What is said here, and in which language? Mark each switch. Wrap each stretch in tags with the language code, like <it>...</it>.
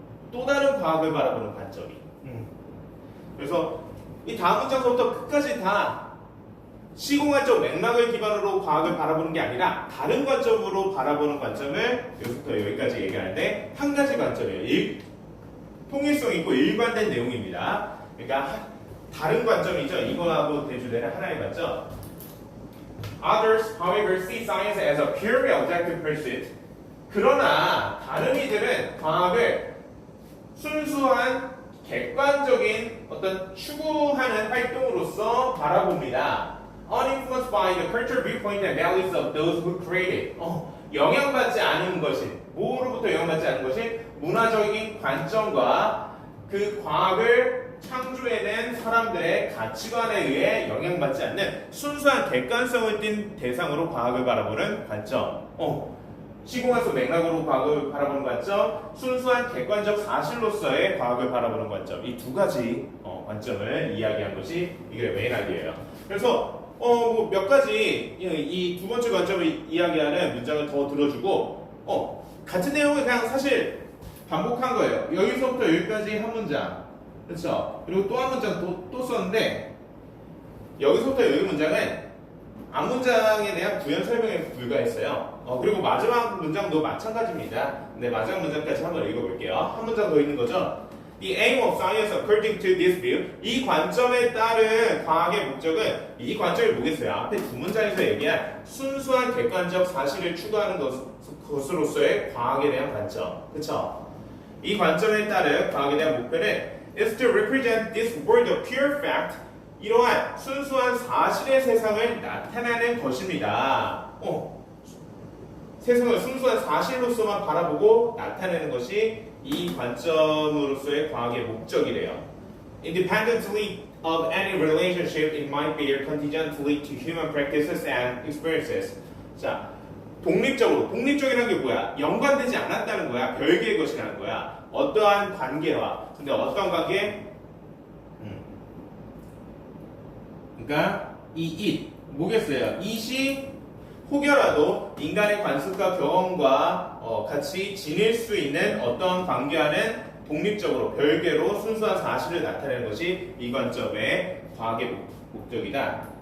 <ko>또 다른 과학을 바라보는 관점이. 그래서 이 다음 문장서부터 끝까지 다 시공간적 맥락을 기반으로 과학을 바라보는 게 아니라 다른 관점으로 바라보는 관점을 여기서부터 여기까지 얘기하는데 한 가지 관점이에요. 통일성 있고 일관된 내용입니다. 그러니까 다른 관점이죠. 이거하고 대조되는 하나의 관점.</ko> <en>Others, however, see science as a purely objective pursuit.</en> <ko>그러나 다른 이들은 과학을 순수한 객관적인 어떤 추구하는 활동으로서 바라봅니다.</ko> <en>Uninfluenced by the cultural viewpoint and values of those who create it.</en> <ko>영향받지 않은 것이, 뭐로부터 영향받지 않은 것이 문화적인 관점과 그 과학을 창조해낸 사람들의 가치관에 의해 영향받지 않는 순수한 객관성을 띤 대상으로 과학을 바라보는 관점. 시공간 속 맥락으로 과학을 바라보는 관점, 순수한 객관적 사실로서의 과학을 바라보는 관점. 이 두 가지 관점을 이야기한 것이 이게 메인 아이디어예요. 그래서 뭐 몇 가지 이 두 번째 관점을 이야기하는 문장을 더 들어주고 같은 내용을 그냥 사실 반복한 거예요. 여기서부터 여기까지 한 문장, 그렇죠? 그리고 또 한 문장 또 썼는데 여기서부터 여기 문장은 앞 문장에 대한 부연 설명에 불과했어요. 그리고 마지막 문장도 마찬가지입니다. 근데 마지막 문장까지 한번 읽어볼게요. 한 문장 더 있는 거죠.</ko> <en>The aim of science according to this view.</en> <ko>이 관점에 따른 과학의 목적은 이 관점이 뭐겠어요? 앞에 두 문장에서 얘기한 순수한 객관적 사실을 추구하는 것으로서의 과학에 대한 관점. 그렇죠? 이 관점에 따른 과학에 대한 목표는</ko> <en>is to represent this world of pure fact.</en> <ko>이러한 순수한 사실의 세상을 나타내는 것입니다. 세상을 순수한 사실로서만 바라보고 나타내는 것이 이 관점으로서의 과학의 목적이래요.</ko> <en>Independently of any relationship it might bear contingently to human practices and experiences.</en> <ko>자, 독립적이라는 게 뭐야? 연관되지 않았다는 거야. 별개의 것이라는 거야. 어떠한 관계와. 근데 어떤 관계? 그러니까 이 뭐겠어요? it이 혹여라도 인간의 관습과 경험과 같이 지닐 수 있는 어떤 관계와는 독립적으로 별개로 순수한 사실을 나타내는 것이 이 관점의 과학의 목적이다.</ko>